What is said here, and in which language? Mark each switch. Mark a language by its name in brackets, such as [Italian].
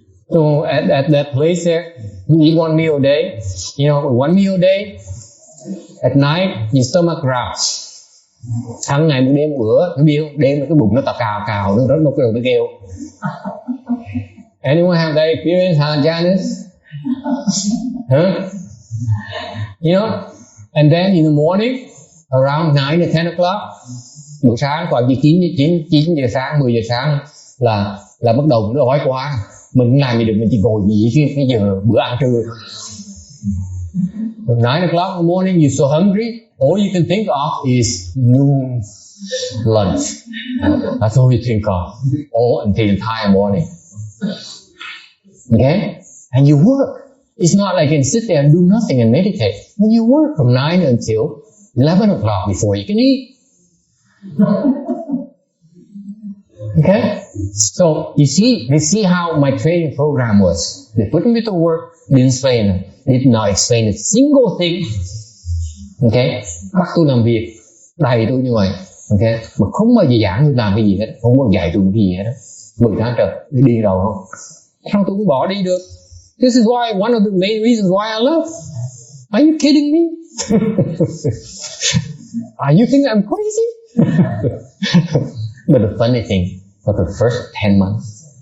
[English] So at that place there, you eat 1 meal a day. You know, 1 meal a day. At night, your stomach growls. [Vietnamese] Ăn ngày một đêm một bữa, nó biết không? Đêm cái bụng nó cào, nó cái đầu nó kêu. [English] Anyone have that experience, Janice? Huh? You know? And then in the morning, around 9 or 10 o'clock, [Vietnamese] buổi sáng khoảng 9 giờ sáng, 10 giờ sáng là bắt đầu nó đói quá. Mình không làm gì được, mình chỉ ngồi nghỉ cái giờ bữa ăn trưa. [English] 9 o'clock in the morning, you're so hungry, all you can think of is noon lunch. That's all you think of, all until the entire morning. Okay? And you work. It's not like you can sit there and do nothing and meditate. When you work from 9 until 11 o'clock before you can eat. Okay? So, you see how my training program was. They put me to work, did not explain a single thing. Okay? [Vietnamese] Bắt tôi làm việc, đầy tôi như vậy. Okay? Mà không bao giờ giảng tôi làm cái gì hết, không bao giờ dạy tôi cái gì hết. 10 tháng trời, tôi điên đầu không? Sao tôi cũng bỏ đi được? [English] This is why, one of the main reasons why I left. Are you kidding me? You think I'm crazy? But the funny thing, for the first 10 months,